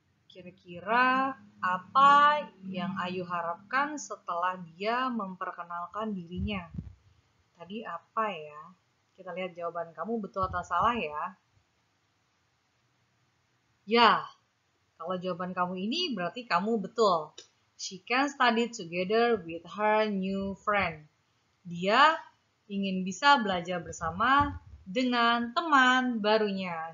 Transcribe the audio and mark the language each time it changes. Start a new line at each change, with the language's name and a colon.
Indonesian: Kira-kira apa yang Ayu harapkan setelah dia memperkenalkan dirinya? Tadi apa ya? Kita lihat jawaban kamu betul atau salah ya. Ya, kalau jawaban kamu ini berarti kamu betul.
English: She can study together with her new friend.
Indonesian: Dia ingin bisa belajar bersama dengan teman barunya.